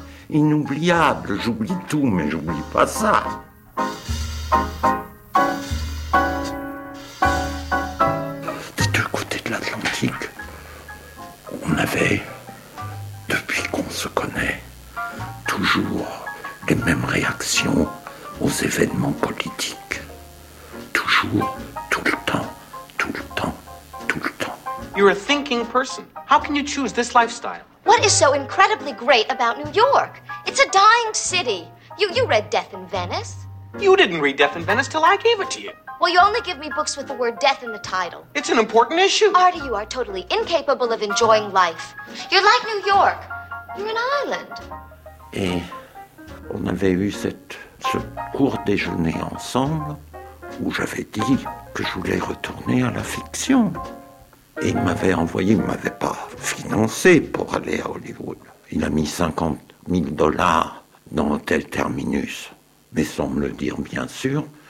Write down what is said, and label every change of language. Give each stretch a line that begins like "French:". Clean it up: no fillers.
French: Inoubliable, j'oublie tout, mais j'oublie pas ça. Des deux côtés de l'Atlantique, on avait, depuis qu'on se connaît, toujours les mêmes réactions aux événements politiques. Toujours, tout le temps, tout le temps, tout le temps.
English: You're a thinking person. How can you choose this lifestyle? What is so incredibly great about New York? It's a dying city. You read Death in Venice. You didn't read Death in Venice till I gave it to you. Well, you only give me books with the word death in the title. It's an important issue. Artie, you are totally incapable of enjoying life. You're like New York. You're an island.
French: Et on avait eu ce court déjeuner ensemble où j'avais dit que je voulais retourner à la fiction. Et il m'avait envoyé, il ne m'avait pas financé pour aller à Hollywood. Il a mis $50,000 dans l'hôtel Terminus, mais sans me le dire, bien sûr.